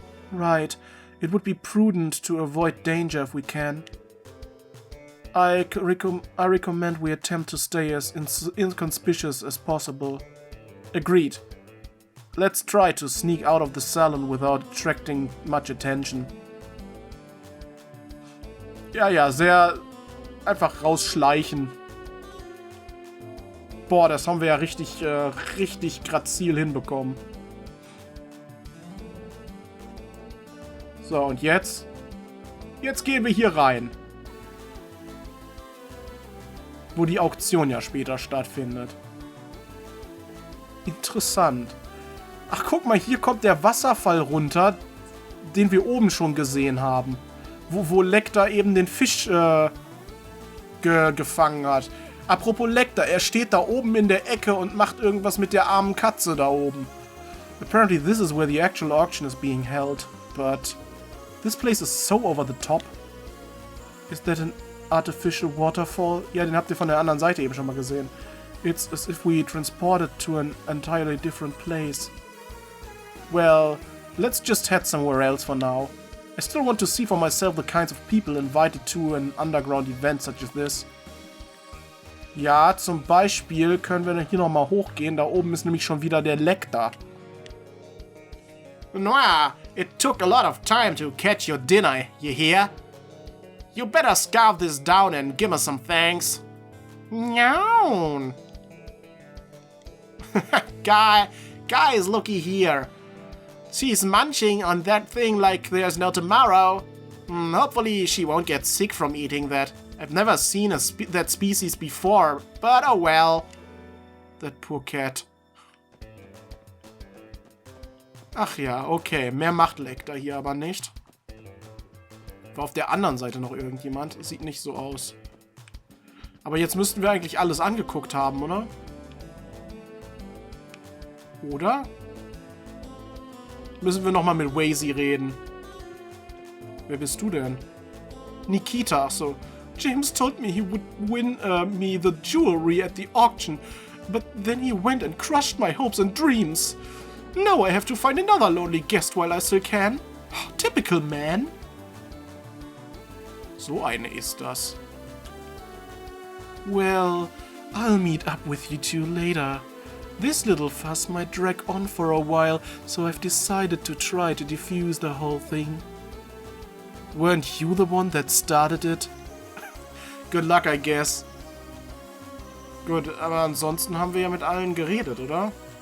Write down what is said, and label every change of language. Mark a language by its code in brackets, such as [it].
[en] Right, it would be prudent to avoid danger if we can. I recommend we attempt to stay as inconspicuous as possible. Agreed. Let's try to sneak out of the salon without attracting much attention. [de] Ja, sehr einfach rausschleichen. Boah, das haben wir ja richtig grazil hinbekommen. So, und jetzt? Jetzt gehen wir hier rein. Wo die Auktion ja später stattfindet. Interessant. Ach, guck mal, hier kommt der Wasserfall runter, den wir oben schon gesehen haben. Wo Lecter eben den Fisch gefangen hat. Apropos Lecter, er steht da oben in der Ecke und macht irgendwas mit der armen Katze da oben. [en] Apparently this is where the actual auction is being held, but this place is so over the top. Is that an artificial waterfall? [de] Ja, den habt ihr von der anderen Seite eben schon mal gesehen. [en] It's as if we transported to an entirely different place. Well, let's just head somewhere else for now. I still want to see for myself the kinds of people invited to an underground event such as this. [de] Ja, zum Beispiel können wir hier nochmal hochgehen. Da oben ist nämlich schon wieder der Lecter. [en] Noir, it took a lot of time to catch your dinner, you hear? You better scarf this down and give us some thanks. No. Guys, looky here. She's munching on that thing like there's no tomorrow. Hopefully she won't get sick from eating that. I've never seen that species before, but oh well. That poor cat. [de] Ach ja, okay. Mehr macht Lecter hier aber nicht. War auf der anderen Seite noch irgendjemand? Sieht nicht so aus. Aber jetzt müssten wir eigentlich alles angeguckt haben, oder? Oder? Müssen wir nochmal mit Wazy reden. Wer bist du denn? Nikita, so. [en] James told me he would win me the jewelry at the auction, but then he went and crushed my hopes and dreams. Now I have to find another lonely guest while I still can. Typical man. [de] So eine ist das. [en] Well, I'll meet up with you two later. This little fuss might drag on for a while, so I've decided to try to defuse the whole thing. Weren't you the one that started it? Good luck, I guess. [de] Gut, aber ansonsten haben wir ja mit allen geredet, oder?